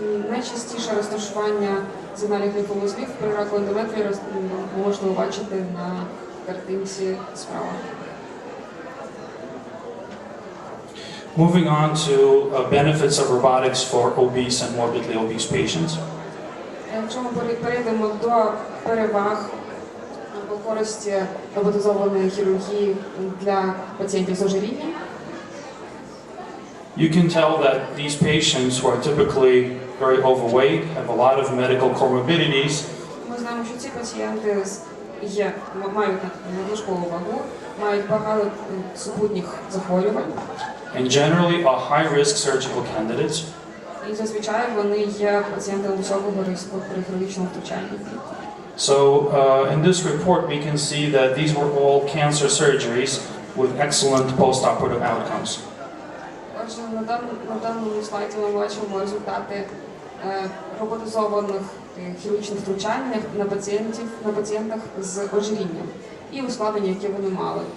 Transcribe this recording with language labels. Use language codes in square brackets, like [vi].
[uk] Найчастіше розташування сигнальних лімфовузлів при раку ендометрії можна побачити на картинці справа. [en] Moving on to benefits of robotics for obese and morbidly obese patients. [uk] Якщо ми перейдемо до переваг або користі роботизованої хірургії для пацієнтів з ожирінням, [en] you can tell that these patients who are typically very overweight, have a lot of medical comorbidities, [uk] ми знаємо, що ці пацієнти мають надлишкову вагу, мають багато супутніх захворювань. [en] and generally are high-risk surgical candidates. [uk] І зазвичай вони є пацієнтами високого ризику при хірургічному втручанні. [en] So in this report we can see that these were all cancer surgeries with excellent post-operative outcomes. [uk] Отже, на даному слайді ми бачимо результати роботизованих хірургічних втручань на пацієнтах з ожирінням і ускладнення, які вони мали.